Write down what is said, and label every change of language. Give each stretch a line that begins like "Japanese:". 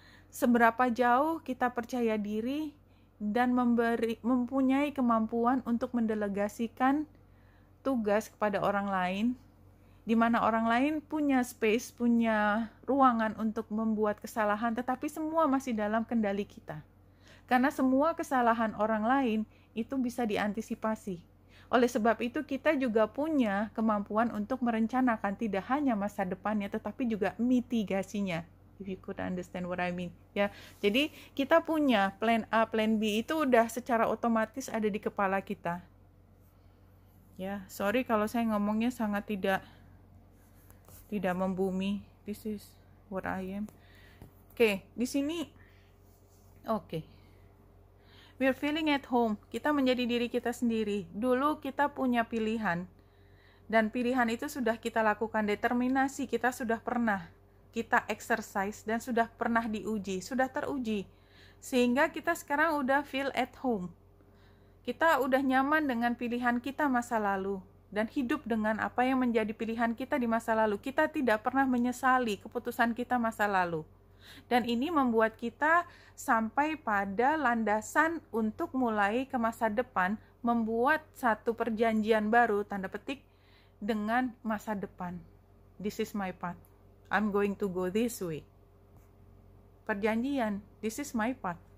Indonesian: Seberapa jauh kita percaya diri dan mempunyai kemampuan untuk mendelegasikan tugas kepada orang lain, di mana orang lain punya space, punya ruangan untuk membuat kesalahan, tetapi semua masih dalam kendali kita. Karena semua kesalahan orang lain itu bisa diantisipasi. Oleh sebab itu kita juga punya kemampuan untuk merencanakan tidak hanya masa depannya, tetapi juga mitigasinya.
English: If you could understand what I mean, ya.
Indonesian: Jadi kita punya plan A, plan B itu udah secara otomatis ada di kepala kita. Ya, sorry kalau saya ngomongnya sangat tidak membumi.
English: This is what I am.
Indonesian: Oke, di sini oke.
English: We're feeling at home.
Indonesian: Kita menjadi diri kita sendiri. Dulu kita punya pilihan. Dan pilihan itu sudah kita lakukan, determinasi kita sudah pernah kita exercise dan sudah pernah diuji, sudah teruji. Sehingga kita sekarang udah
English: feel at home.
Indonesian: Kita udah nyaman dengan pilihan kita masa lalu dan hidup dengan apa yang menjadi pilihan kita di masa lalu. Kita tidak pernah menyesali keputusan kita masa lalu. Dan ini membuat kita sampai pada landasan untuk mulai ke masa depan, membuat satu perjanjian baru, tanda petik, dengan masa depan.
English: This is my path. I'm going to go this way. Perjanjian, this is my path.